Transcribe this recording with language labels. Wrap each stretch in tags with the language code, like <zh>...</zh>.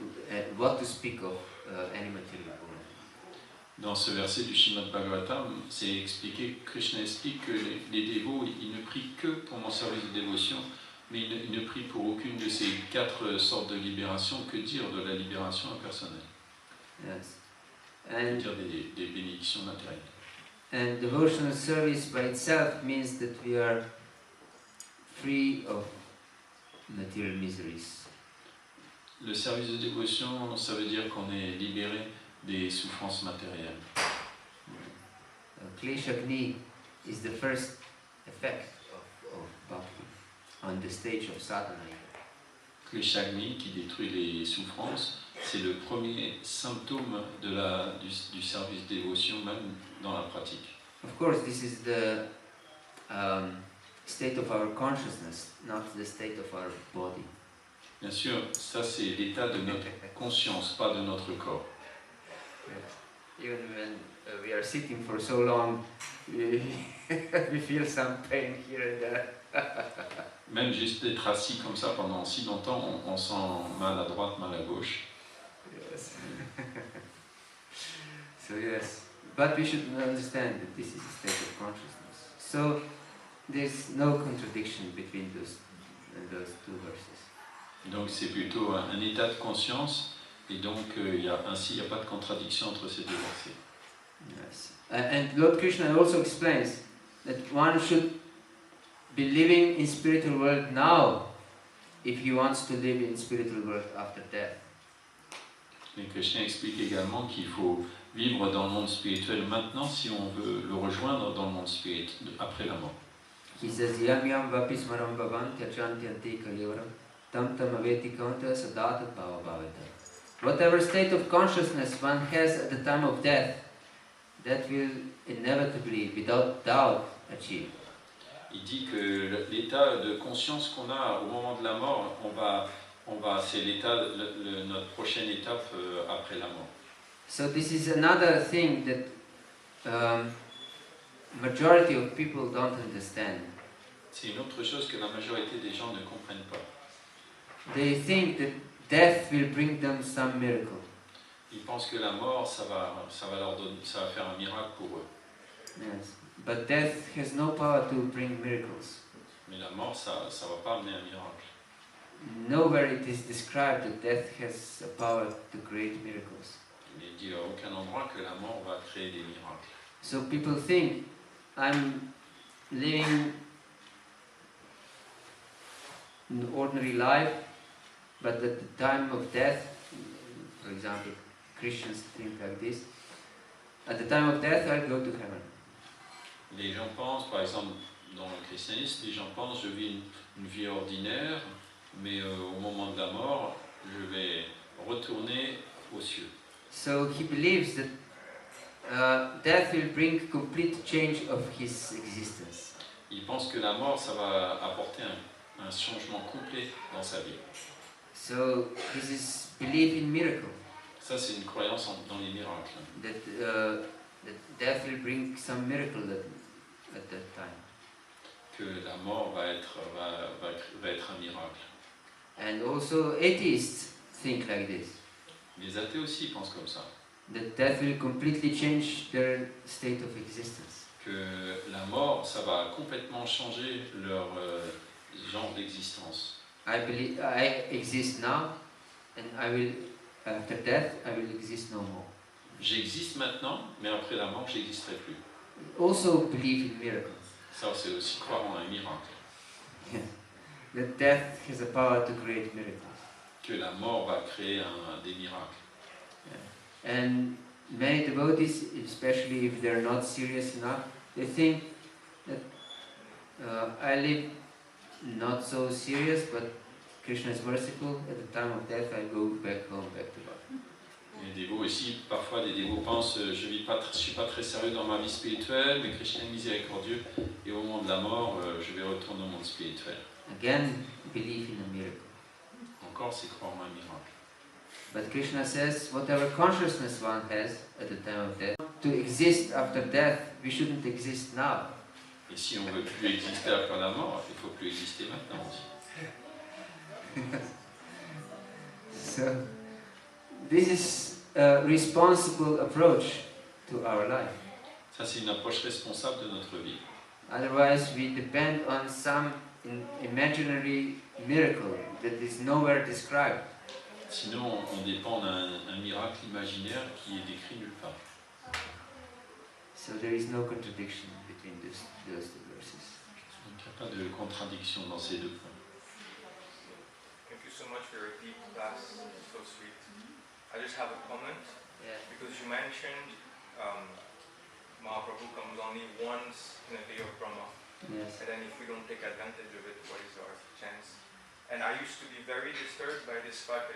<en>And what to speak of any material world.</en> <fr>Dans ce verset du Srimad Bhagavatam, c'est expliqué, Krishna explique que les dévots, ils ne prient que pour mon service de dévotion, mais ils ne prient pour aucune de ces 4 sortes de libération. Que dire de la libération impersonnelle?</fr> <en>Yes.</en> <fr>Que</fr> <en>And,</en> <fr>dire des bénédictions matérielles?</fr> <en>and devotional service by itself means that we are free of material miseries.</en> <fr>Le service de dévotion, ça veut dire qu'on est libéré des souffrances matérielles.</fr> <en>Kleshagni is the first effect of bhakti on the stage of sadhana.</en> <fr>Kleshagni, qui détruit les souffrances, c'est le premier symptôme du service de dévotion, même dans la pratique.</fr> <en>Of course, this is the state of our consciousness, not the state of our body.</en> <fr>Bien sûr, ça c'est l'état de notre conscience, pas de notre corps.</fr> <en>Even when we are sitting for so long, we feel some pain here and there.</en> <fr>Même juste d'être assis comme ça pendant si longtemps, on sent mal à droite, mal à gauche.</fr> <en>Yes. So yes, but we should understand that this is a state of consciousness. So there's no contradiction between those 2 verses.</en> <fr>Donc c'est plutôt un état de conscience, et donc ainsi il n'y a pas de contradiction entre ces 2 versets.</fr> <en>Yes. And Lord Krishna also explains that one should be living in spiritual world now if he wants to live in spiritual world after death.</en> <fr>Et Krishna explique également qu'il faut vivre dans le monde spirituel maintenant si on veut le rejoindre dans le monde spirituel après la mort.</fr> <en>He says,</en> <sa>Yam yam vapismaram bhavan tyachanti ante kalyoram tam tam aveti kanta sadata bhava bhavata.</sa> <en>Whatever state of consciousness one has at the time of death, that will inevitably, without doubt, achieve.</en> <fr>Il dit que l'état de conscience qu'on a au moment de la mort, c'est l'état, notre prochaine étape après la mort.</fr> <en>So this is another thing that majority of people don't understand.</en> <fr>C'est une autre chose que la majorité des gens ne comprennent pas.</fr> <en>They think that death will bring them some miracle.</en> <fr>Ils pensent que la mort, ça va faire un miracle pour eux.</fr> <en>Yes. But death has no power to bring miracles.</en> <fr>Mais la mort, ça va pas amener un miracle.</fr> <en>Nowhere it is described that death has a power to create miracles.</en> <fr>Il est dit à aucun endroit que la mort va créer des miracles.</fr> <en>So people think, I'm living an ordinary life, but at the time of death, for example, Christians think like this, at the time of death I'll go to heaven.</en> <fr>Les gens pensent, par exemple, dans le christianisme, les gens pensent, je vis une vie ordinaire, mais au moment de la mort, je vais retourner aux cieux.</fr> <en>So he believes that death will bring complete change of his existence.</en> <fr>Il pense que la mort, ça va apporter un changement complet dans sa vie.</fr> <en>So this is belief in miracle.</en> <fr>Ça, c'est une croyance dans les miracles.</fr> <en>That death will bring some miracle at that time.</en> <fr>Que la mort va être un miracle.</fr> <en>And also atheists think like this.</en> <fr>Les athées aussi pensent comme ça.</fr> <en>That death will completely change their state of existence.</en> <fr>Que la mort, ça va complètement changer leur genre d'existence.</fr> <en>I exist now, and after death, I will exist no more.</en> <fr>J'existe maintenant, mais après la mort, j'existerai plus.</fr> <en>Also believe in miracles.</en> <fr>Ça, c'est aussi croire en un miracle.</fr> <en>Yes. That death has a power to create miracles.</en> <fr>Que la mort va créer des miracles.</fr> <en>Yeah. And many devotees, especially if they're not serious enough, they think that I live not so serious, but Krishna is merciful. At the time of death, I go back home, back to Bhakti.</en> <fr>Les dévots, aussi, parfois, des dévots pensent je ne suis pas très sérieux dans ma vie spirituelle, mais Krishna est miséricordieux, et au moment de la mort, je vais retourner au monde spirituel.</fr> <en>Again, belief in a miracle.</en> <fr>Encore, c'est croire en un miracle.</fr> <en>But Krishna says, whatever consciousness one has at the time of death, to exist after death, we shouldn't exist now.</en> <fr>Et si on ne veut plus exister après la mort, il ne faut plus exister maintenant aussi.</fr> <en>So, this is a responsible approach to our life.</en> <fr>Ça, c'est une approche responsable de notre vie.</fr> <en>Otherwise, we depend on some imaginary miracle that is nowhere described.</en> <fr>Sinon, on dépend d'un miracle imaginaire qui est décrit nulle part.</fr> <en>So there is no contradiction between those two verses.</en> <fr>Donc, il n'y a pas de contradiction dans ces deux points.</fr> <en>Thank you so much for your deep class. So sweet. I just have a comment Yeah. because you mentioned Mahaprabhu comes only once in a day of Brahma, Yes. and then if we don't take advantage of it, what is our chance? And I used to be very disturbed by this fact.</en>